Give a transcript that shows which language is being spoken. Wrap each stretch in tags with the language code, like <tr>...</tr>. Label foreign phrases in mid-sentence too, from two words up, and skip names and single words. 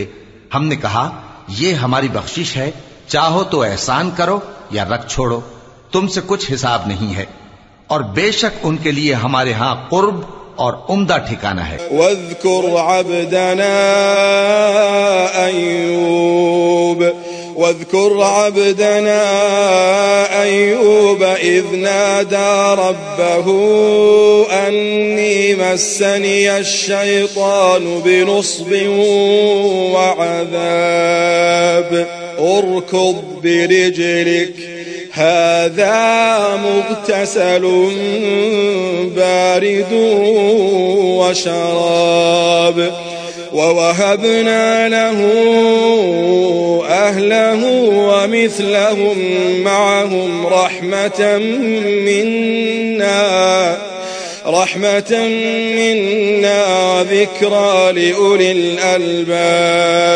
<ur>ہم نے کہا یہ ہماری بخشش ہے، چاہو تو احسان کرو یا رکھ چھوڑو، تم سے کچھ حساب نہیں ہے، اور بے شک ان کے لیے ہمارے یہاں قرب اور عمدہ ٹھکانا ہے.</ur> <ar>واذكر عبدنا أيوب إذ نادى ربه أني مسني الشيطان بنصب وعذاب اركض برجلك هذا مغتسل بارد وشراب ووهبنا له أهله ومثلهم معهم رحمة منا وذكرى لأولي الألباب.</ar>